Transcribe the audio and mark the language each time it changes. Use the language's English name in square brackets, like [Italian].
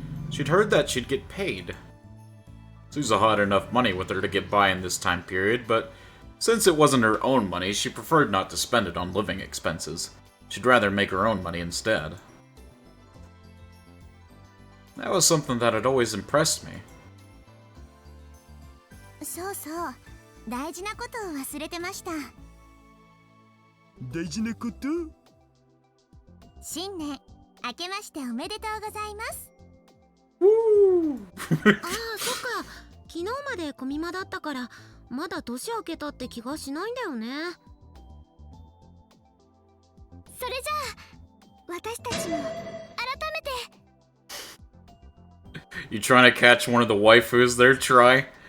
[English] She'd heard that she'd get paid. Suzuha had enough money with her to get by in this time period, but since it wasn't her own money, she preferred not to spend it on living expenses. She'd rather make her own money instead. That was something that had always impressed me. [Japanese] そうそう、大事なことを忘れてました。大事なこと？新年明けましておめでとうございます。ああ、そっか。昨日までコミマだったからまだ年明けたって気がしないんだよね。それじゃあ私たちも改めて。 [English] You trying to catch one of the waifus there, Try?